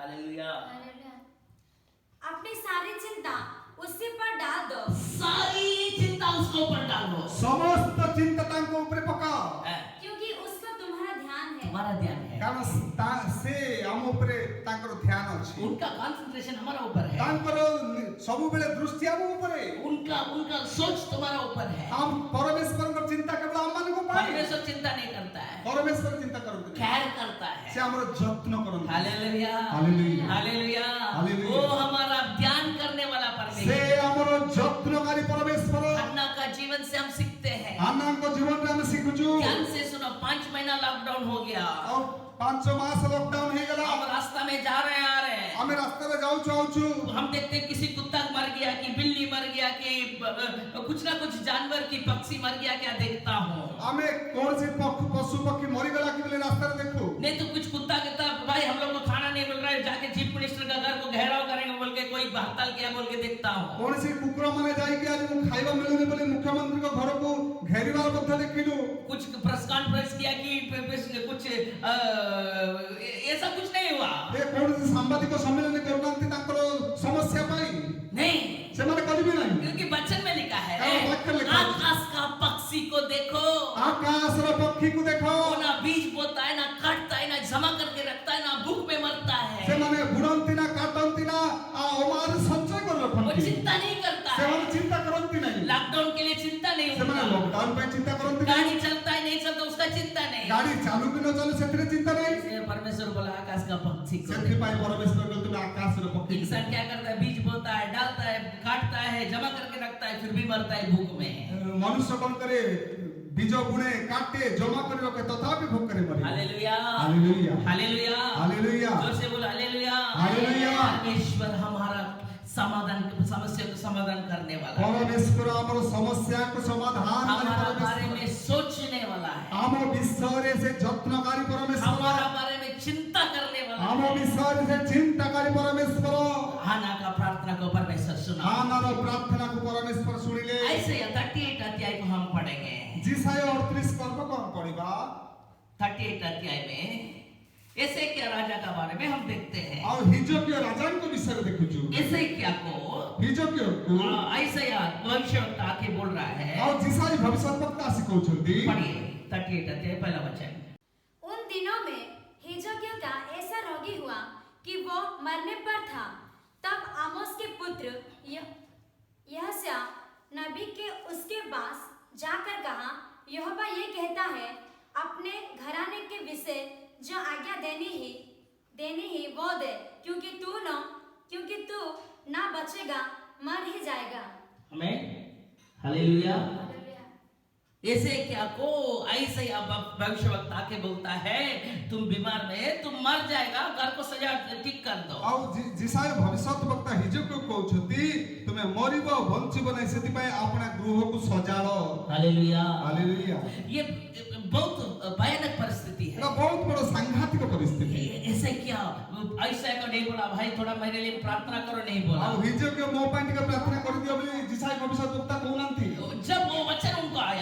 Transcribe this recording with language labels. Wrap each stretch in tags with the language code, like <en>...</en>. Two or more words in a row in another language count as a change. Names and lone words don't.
<hi>हालेलुया। हालेलुया। अपनी सारी चिंता उसी पर डाल दो। सारी चिंता उसके ऊपर डालो।</hi> <or>ସମସ୍ତ ଚିନ୍ତା ତାଙ୍କ ଉପରେ ପକାଅ,</or> <hi>क्योंकि उसका तुम्हारा ध्यान है। हमारा ध्यान है,</hi> <or>କାରଣ ସେ ଆମ ଉପରେ ତାଙ୍କର ଧ୍ୟାନ ଅଛି।</or> <hi>उनका कंसंट्रेशन हमारा ऊपर है,</hi> <or>ତାଙ୍କର ସବୁବେଳେ ଦୃଷ୍ଟି ଆମ ଉପରେ।</or> <hi>उनका सोच तुम्हारा ऊपर है।</hi> <or>ଆମ ପରମେଶ୍ୱରଙ୍କ ଚିନ୍ତା କେବଳ ଆମମାନଙ୍କ ପାଇଁ।</or> <hi>परमेश्वर चिंता नहीं करता है,</hi> <or>ପରମେଶ୍ୱର ଚିନ୍ତା କରନ୍ତି ନାହିଁ।</or> <hi>खैर करता</hi> <or>ସେ</or> <hi>है।</hi> <or>ଆମର ଯତ୍ନ କରନ୍ତି।</or> <hi>हालेलुया, हालेलुया। हालेलुया। हालेलुया। वो हमारा ध्यान करने वाला</hi> <or>ସେ</or> <hi>परमेश्वर।</hi> <or>ଆମର ଯତ୍ନକାରୀ ପରମେଶ୍ୱର।</or> <hi>हन्ना का जीवन से हम सीखते हैं।</hi> <or>ଆନାଙ୍କ ଜୀବନରେ ଆମେ ଶିଖୁଛୁ।</or> <hi>ध्यान से सुनो, 5 महीना लॉकडाउन हो गया,</hi> <or>ଆଉ 5 ମାସ ଲକଡାଉନ ହେଇଗଲା।</or> <hi>हम रास्ता में जा रहे हैं, आ रहे हैं,</hi> <or>ଆମେ ରାସ୍ତାରେ ଯାଉଛୁ ଆଉଛୁ।</or> <hi>हम देखते हैं किसी कुत्ता मर गया, कि बिल्ली मर गया, कि कुछ ना कुछ जानवर की पक्षी मर गया, क्या देखता हूँ।</hi> <or>ଆମେ କୌଣସି ପଶୁ ପକ୍ଷୀ ମରିଗଲା କି ବୋଲି ରାସ୍ତାରେ ଦେଖୁ।</or> <hi>नहीं तो कुछ कुत्ता कहता भाई हम लोग को खाना नहीं मिल रहा है, जाके</hi> <en>chief minister</en> <hi>का घर को घेराव करेंगे बोल के कोई हड़ताल किया बोल के देखता हूँ।</hi> <or>କୌଣସି କୁକୁର ମାନେ ଯାଇକି ଆଜି ମୁଁ ଖାଇବା ମିଳୁନି ବୋଲି ମୁଖ୍ୟମନ୍ତ୍ରୀଙ୍କ ଘରକୁ ଘେରିବାର ମଧ୍ୟ ଦେଖିଲୁ।</or> <hi>कुछ</hi> <en>press conference</en> <hi>किया कि कुछ ऐसा कुछ नहीं हुआ।</hi> <or>ଏ କୌଣସି ସାମ୍ବାଦିକ ସମ୍ମିଳନୀ କରୁନାହାନ୍ତି ତାଙ୍କର ସମସ୍ୟା ପାଇଁ।</or> <hi>नहीं,</hi> <or>ସେମାନେ କରିବେ ନାହିଁ।</or> <hi>क्योंकि वचन में लिखा है, हाँ, वचन लिखा है। आकाश का पक्षी को देखो,</hi> <or>ଆକାଶର ପକ୍ଷୀକୁ ଦେଖ।</or> <hi>वो ना बीज बोता है, ना काटता है, ना जमा करके रखता है, ना भूख में मरता है,</hi> <or>ସେମାନେ ବୁଣନ୍ତି ନା କାଟନ୍ତି ନା ଅମାର ସଞ୍ଚୟ କରି</or> <hi>वो</hi> <or>ରଖନ୍ତି।</or> <hi>चिंता नहीं करता है।</hi> <or>ସେମାନେ ଚିନ୍ତା କରନ୍ତି ନାହିଁ।</or> <hi>लॉकडाउन के लिए चिंता नहीं</hi> <or>ସେମାନେ</or> <hi>होता,</hi> <or>ଲକଡାଉନ ପାଇଁ ଚିନ୍ତା କରନ୍ତି ନାହିଁ।</or> <hi>गाड़ी चलता है नहीं चलता उसका चिंता नहीं।</hi> <or>ଗାଡି ଚାଲୁ କି ନ ଚାଲୁ ସେଥିରେ ଚିନ୍ତା ନାହିଁ।</or> <hi>इसलिए परमेश्वर बोला आकाश का पक्षी को देखो।</hi> <or>ସେଥିପାଇଁ ପରମେଶ୍ୱର କହିଲେ ତୁମେ ଆକାଶର ପକ୍ଷୀ।</or> <hi>इंसान क्या करता है, बीज बोता है, डालता है, काटता है, जमा करके रखता है, फिर भी मरता है भूख में।</hi> <or>ମନୁଷ୍ୟ କଣ କରେ, ବୀଜ ବୁଣେ, କାଟେ, ଜମା କରି ରଖେ, ତଥାପି ଭୋକରେ ମରେ।</or> <hi>हालेलुया, हालेलुया। हालेलुया, हालेलुया। जोर से बोलो हालेलुया। हालेलुया। परमेश्वर हमारा समाधान, समस्या को समाधान करने वाला है,</hi> <or>ପରମେଶ୍ୱର ଆମର ସମସ୍ୟାକୁ ସମାଧାନ</or> <hi>हमारा</hi> <or>କରି</or> <hi>बारे</hi> <or>ପରମେଶ୍ୱର।</or> <hi>में सोचने वाला है,</hi> <or>ଆମ ବିଷୟରେ ସେ ଯତ୍ନକାରୀ ପରମେଶ୍ୱର।</or> <hi>हमारा बारे में चिंता करने वाला</hi> <or>ଆମ</or> <hi>है।</hi> <or>ବିଷୟରେ ସେ ଚିନ୍ତାକାରୀ ପରମେଶ୍ୱର।</or> <hi>हाना का प्रार्थना को परमेश्वर सुना।</hi> <or>ଆନାର ପ୍ରାର୍ଥନାକୁ ପରମେଶ୍ୱର ଶୁଣିଲେ।</or> <hi>ऐसे 38 अध्याय को हम पढ़ेंगे।</hi> <or>ଜିସାୟ 38 ପର୍ବ କଣ ପଢିବା?</or> <hi>38 अध्याय में ऐसे क्या राजा का बारे में हम देखते हैं।</hi> <or>ଆଉ ହିଜକିୟ ରାଜାଙ୍କ ବିଷୟରେ ଦେଖୁଛୁ।</or> <hi>ऐसे क्या को</hi> <or>ହିଜକିୟକୁ</or> <hi>ऐसे भविष्यवक्ता आके बोल रहा है।</hi> <or>ଆଉ ଜିସାୟ ଭବିଷ୍ୟତବକ୍ତା ଆସି କହୁଛନ୍ତି।</or> <hi>पढ़िए 38 अध्याय पहला वचन। उन दिनों में हिजकिय्याह का ऐसा रोगी हुआ कि वो मरने पर था। तब आमोस के पुत्र यहोशू नबी के उसके पास जाकर कहा, यहोवा ये कहता है, अपने घराने के विषय जो आज्ञा देनी ही वो दे, क्योंकि तू ना बचेगा, मर ही जाएगा। आमीन, हालेलुया। हालेलुया। ऐसे क्या को ऐसे भविष्यवक्ता आके बोलता है, तुम बीमार में, तुम मर जाएगा, घर को सजा ठीक कर दो।</hi> <or>ଆଉ ଜିସାୟ ଭବିଷ୍ୟତବକ୍ତା ହିଜକିୟକୁ କହୁଛନ୍ତି, ତୁମେ ମରିବ ବଞ୍ଚିବ ନାହିଁ, ସେଥିପାଇଁ ଆପଣା ଗୃହକୁ ସଜାଡ଼।</or> <hi>हालेलुया।</hi> <or>ହାଲେଲୁୟା।</or> <hi>ये बहुत भयानक परिस्थिति है।</hi> <or>ଏଟା ବହୁତ ବଡ଼ ସାଂଘାତିକ ପରିସ୍ଥିତି।</or> <hi>ऐसे क्या ऐसा को नहीं बोला, भाई थोड़ा मेरे लिए प्रार्थना करो, नहीं बोला।</hi> <or>ଆଉ ହିଜକିୟ ମୋ ପାଇଁ ଟିକେ ପ୍ରାର୍ଥନା କରିଦିଅ ବୋଲି ଜିସାୟ ଭବିଷ୍ୟତବକ୍ତା କହୁନାହାନ୍ତି।</or> <hi>जब वो वचन उनको आया,</hi>